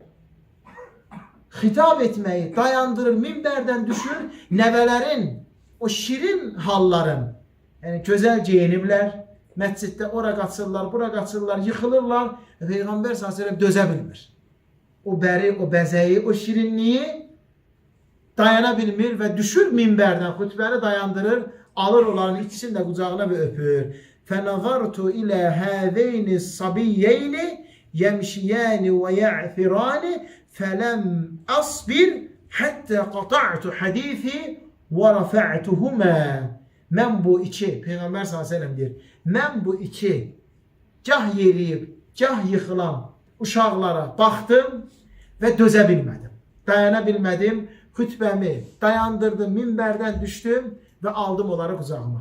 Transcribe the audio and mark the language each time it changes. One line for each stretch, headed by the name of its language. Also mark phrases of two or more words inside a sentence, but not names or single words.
Azerbaijani: Xitab etməyi dayandırır, minbərdən düşür, nəvələrin, o şirin halların, yəni gözəl geyiniblər, məsciddə ora qaçırlar, bura qaçırlar, yıxılırlar, Peyğəmbər s.ə.v dözə bilmir. O bəri, o bəzəyi, o şirinliyi dayana bilmir və düşür minbərdən, xutbəni dayandırır, alır onların ikisini də qucağına və öpür.
Arabic: فَنَظَرْتُ إِلَى هَذَيْنِ الصَّبِيَّيْنِ يَمْشِيَانِ وَيَعْثِرَانِ فَلَمْ أَصْبِرْ حَتَّى قَطَعْتُ حَدِيثِي ورفعتهما.
Azerbaijani: Mən bu iki, Peyğəmbər s.ə.v deyir, mən bu iki gah yeriyib, gah yıxılan uşaqlara baxdım və dözə bilmədim. Dayana bilmədim, xütbəmi dayandırdım, minbərdən düşdüm və aldım onları qucağıma.